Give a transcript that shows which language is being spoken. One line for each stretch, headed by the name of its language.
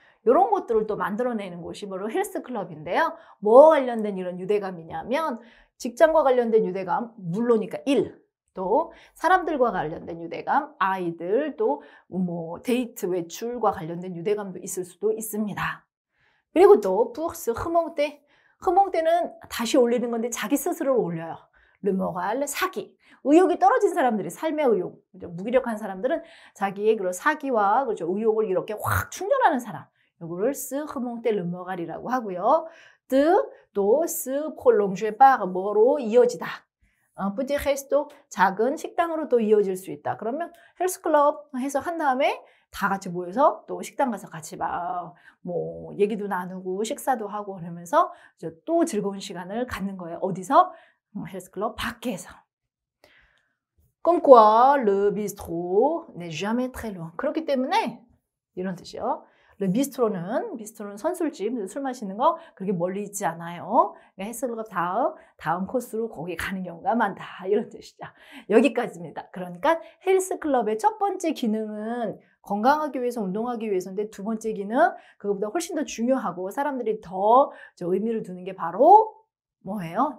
Korean: 이런 것들을 또 만들어내는 곳이 바로 헬스클럽인데요. 뭐와 관련된 이런 유대감이냐면 직장과 관련된 유대감, 물론이니까 일, 또 사람들과 관련된 유대감, 아이들, 또 뭐 데이트, 외출과 관련된 유대감도 있을 수도 있습니다. 그리고 또 pour 흐몽때는 다시 올리는 건데 자기 스스로를 올려요.
French: le moral,
Korean: 사기. 의욕이 떨어진 사람들이 삶의 의욕, 무기력한 사람들은 자기의 그런 사기와 그렇죠, 의욕을 이렇게 확 충전하는 사람. 이거를
French: se remonter le moral
Korean: 이라고 하고요. 또
French: se prolonger par
Korean: 뭐로 이어지다.
French: petit resto,
Korean: 작은 식당으로 또 이어질 수 있다. 그러면 헬스클럽 해서 한 다음에 다 같이 모여서 또 식당 가서 같이 막 뭐 얘기도 나누고 식사도 하고 그러면서 또 즐거운 시간을 갖는 거예요. 어디서? 헬스클럽 밖에서.
French: Comme quoi, le bistrot n'est jamais très loin.
Korean: 그렇기 때문에 이런 뜻이요. 비스트로는 선술집, 술 마시는 거 그렇게 멀리 있지 않아요. 헬스클럽 다음 코스로 거기 가는 경우가 많다. 이런 뜻이죠. 여기까지입니다. 그러니까 헬스클럽의 첫 번째 기능은 건강하기 위해서, 운동하기 위해서인데 두 번째 기능, 그것보다 훨씬 더 중요하고 사람들이 더 의미를 두는 게 바로 뭐예요?